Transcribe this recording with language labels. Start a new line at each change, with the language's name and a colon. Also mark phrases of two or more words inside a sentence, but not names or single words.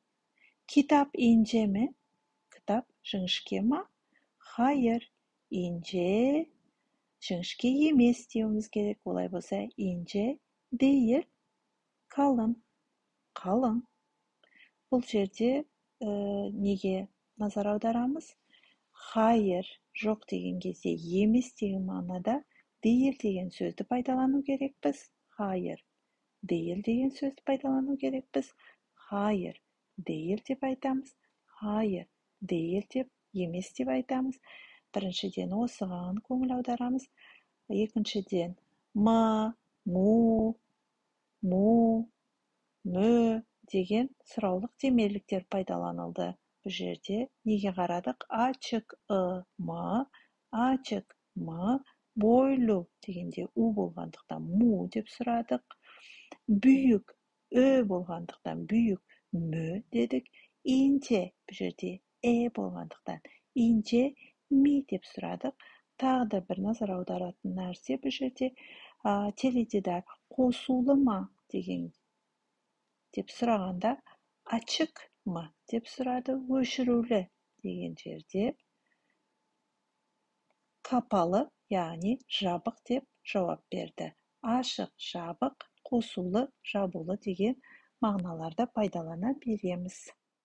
Turkish: Kitap ince mi? Kitap
Kazakh: жіңішке ма?
Turkish: Hayır, ince,
Kazakh: жіңішке емес деуіміз керек. Олай болса,
Turkish: ince değil, kalın.
Kazakh: Қалың. Бұл жерде неге назар аударамыз? Hayır, жоқ деген кезде, емес деген мағынада değil деген сөзді пайдалану керекпіз.
Turkish: Hayır, değil
Kazakh: деген сөзді пайдалану керекпіз.
Turkish: Hayır, değil
Kazakh: деп айтамыз. Hayır, değil деп, емес деп айтамыз. Біріншіден осыған көңіл аударамыз. Екіншіден ма, му, мө деген сұраулық демеліктер пайдаланылды. Бұл жерде неге қарадық?
Turkish: Açık mı, açık mı, boylu
Kazakh: дегенде у болғандықтан му деп сұрадық. Büyük болғандықтан
Turkish: büyük mü
Kazakh: дедік. Ince бұл жерде болғандықтан
Turkish: ince mi
Kazakh: деп сұрадық. Тағы да бір назар аударатын нәрсе бұл жерде теледидар қосулы ма деген деп сұрағанда
Turkish: açık mı
Kazakh: деп сұрады. Өшірулі деген жерде kapalı, яғни жабық деп жауап берді. Ашық, жабық, қосулы, жабулы деген мағыналарда пайдалана береміз.